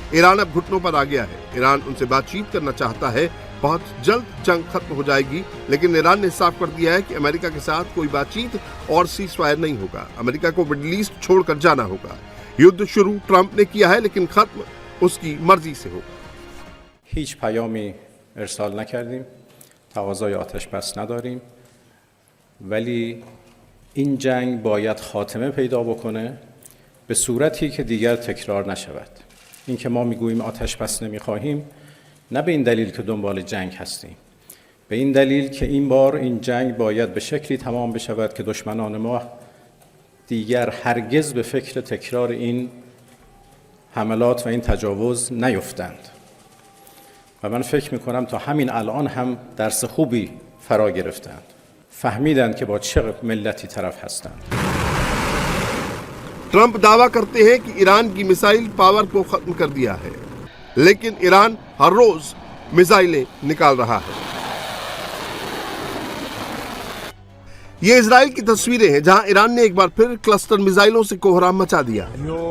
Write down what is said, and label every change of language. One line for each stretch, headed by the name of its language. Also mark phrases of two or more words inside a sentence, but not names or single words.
Hindi: ईरान अब घुटनों पर आ गया है। ईरान उनसे बातचीत करना चाहता है, बहुत जल्द जंग खत्म हो जाएगी, लेकिन ईरान ने साफ कर दिया है कि अमेरिका के साथ कोई बातचीत और
English: cease fire
Hindi: नहीं होगा। अमेरिका को मिडिल ईस्ट छोड़कर जाना होगा। युद्ध शुरू ट्रंप ने किया है, लेकिन खत्म उसकी मर्जी से होगा।
Persian: هیچ پیامی ارسال نکردیم، تقاضای آتش بس نداریم، ولی این جنگ باید خاتمه پیدا بکنه به صورتی که دیگر تکرار نشود. اینکه ما میگوییم آتش بس نمیخواهیم نه به این دلیل که دنبال جنگ هستیم، به این دلیل که این بار این جنگ باید به شکلی تمام بشود که دشمنان ما دیگر هرگز به فکر تکرار این حملات و این تجاوز نیفتند. و من فکر میکنم تا همین الان هم درس خوبی فرا گرفتند، فهمیدند که با چه ملتی طرف هستند.
Hindi: ट्रंप दावा करते हैं कि ईरान की मिसाइल पावर को खत्म कर दिया है, लेकिन ईरान हर रोज मिसाइलें निकाल रहा है। ये इजराइल की तस्वीरें हैं, जहां ईरान ने एक बार फिर
English: cluster missiles
Hindi: से कोहराम मचा दिया है।